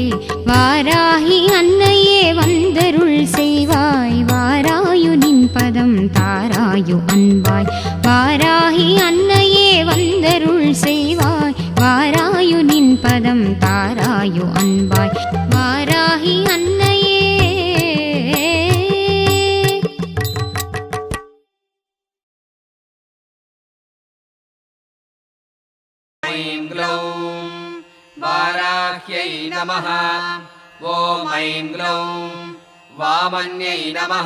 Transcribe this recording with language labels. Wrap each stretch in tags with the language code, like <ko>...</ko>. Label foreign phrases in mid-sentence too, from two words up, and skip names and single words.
<ta>வாராகி அன்னையே வந்தருள் செய்வாய் வாராயு நின் பதம் தாராயு அன்பாய். வாராகி அன்னையே வந்தருள் செய்வாய் வாராயு நின் பதம் தாராயு அன்பாய். வாராகி அன்னையே.</ta> <sa>ऐं ग्लौं वाराह्यै नमः। ॐ ऐं ग्लौं वामन्यै नमः।</sa>